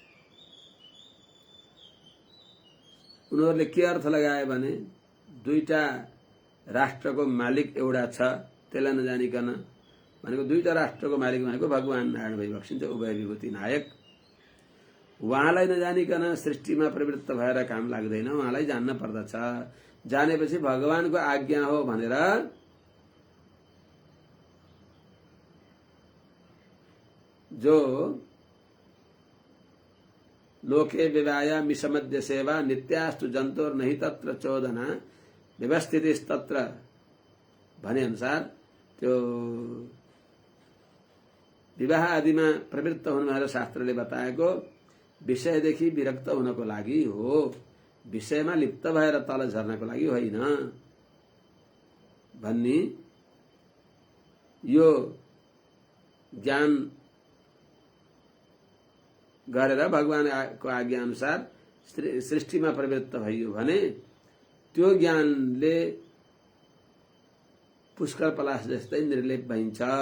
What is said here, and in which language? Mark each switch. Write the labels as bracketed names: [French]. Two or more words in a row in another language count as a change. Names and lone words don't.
[Nepali] उनीहरूले के अर्थ लगाए भने दुईटा राष्ट्रको मालिक एउटा छ, त्यसलाई नजानिकन भनेको दुईटा राष्ट्रको मालिक भनेको भगवान नारायण भइबक्सिन्छ, [Sanskrit] उभय विभूति नायक। [Nepali] उहाँलाई नजानिकन सृष्टिमा प्रवृत्त भएर काम लाग्दैन, उहाँलाई जान्न पर्दछ। जानेपछि भगवानको आज्ञा हो भनेर [Sanskrit] जो लोके विवाया मिशमद्य सेवा नित्यास्तु जन्तोर नहीं तत्र चोदना व्यवस्थितिस्तत्र [Nepali] भने अनुसार त्यो विवाह आदिमा प्रवृत्त हुनु भनेर शास्त्रले बताएको विषयदेखि विरक्त हुनको लागि हो, विषयमा लिप्त भएर तल झर्नको लागि होइन भन्ने यो ज्ञान गरेर भगवानको आज्ञा अनुसार सृष्टिमा प्रवृत्त भइयो भने त्यो ज्ञानले पुष्कर पलाश जस्तै निर्लेप भइन्छ।